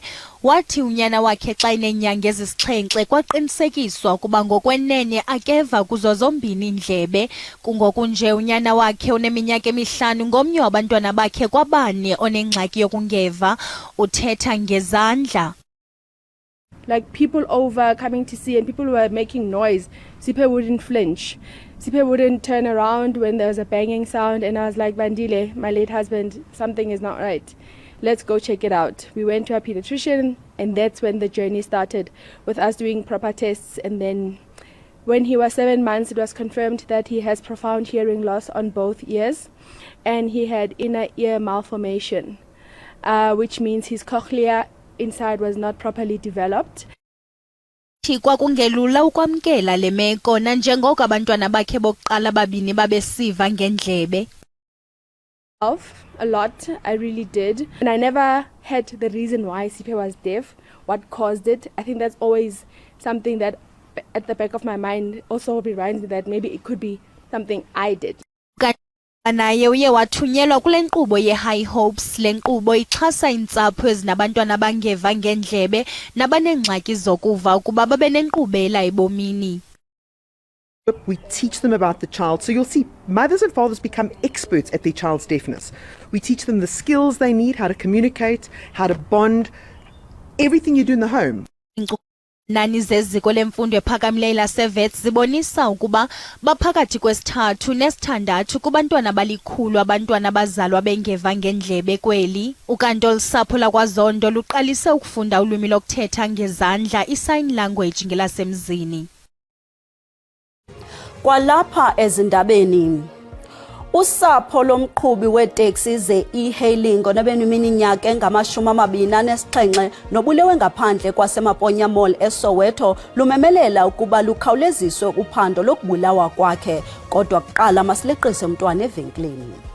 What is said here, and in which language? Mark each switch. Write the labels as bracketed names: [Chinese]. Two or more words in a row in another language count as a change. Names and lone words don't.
[Xhosa] Wathi unyana wakhe xa inenyanga ezisixhenxe kwaqinisekiswa ukuba ngokwenene akeva kuzo zombini iindlebe. Kungoku nje unyana wakhe oneminyaka emihlanu ngomnye wabantwana bakhe kwabane onengxaki yokungeva, uthetha ngezandla. [English] Like people over coming to see and people were making noise, Siphe wouldn't flinch. Siphe wouldn't turn around when there was a banging sound, and I was like, Bandile, my late husband, something is not right. Let's go check it out. We went to a pediatrician, and that's when the journey started with us doing proper tests. And then when he was 7 months, it was confirmed that he has profound hearing loss on both ears, and he had inner ear malformation, which means his cochlea inside was not properly developed. [Xhosa] Kwakungelula ukwamkela le meko nanjengoko abantwana bakhe bokuqala babini babesiva ngendlebe. [English] A lot, I really did. And I never had the reason why Siphe was deaf, what caused it. I think that's always something that at the back of my mind also reminds me that maybe it could be something I did. [Xhosa] Naye uye wathunyelwa kule nkqubo ye-High Hopes. Le nkqubo ixhasa iintsapho ezinabantwana abangeva ngendlebe nabanengxaki zokuva ukuba babe nenkqubela ebomini. [English] We teach them about the child. So you'll see mothers and fathers become experts at their child's deafness. We teach them the skills they need, how to communicate, how to bond, everything you do in the home. [Xhosa] Nani zeziko lemfundo ephakamileyo laseVets zibonisa ukuba baphakathi kwesithathu nesithandathu kubantwana balikhulu abantwana abazalwa bengeva ngendlebe kweli. Ukanti olusapho lakwaZondo luqalise ukufunda ulwimi lokuthetha ngezandla i- [English] sign language [Xhosa] ngelasemzini. Kwalapha ezindabeni usapho lomqhubi weeteksi ze-e-hailing onabeneminyaka engama-27 nobulewe ngaphandle kwasemaponya Mall eSoweto lumemelela ukuba lukhawuleziswe uphando lokubulawa kwakhe, kodwa kuqala masileqise umntwana evenkileni.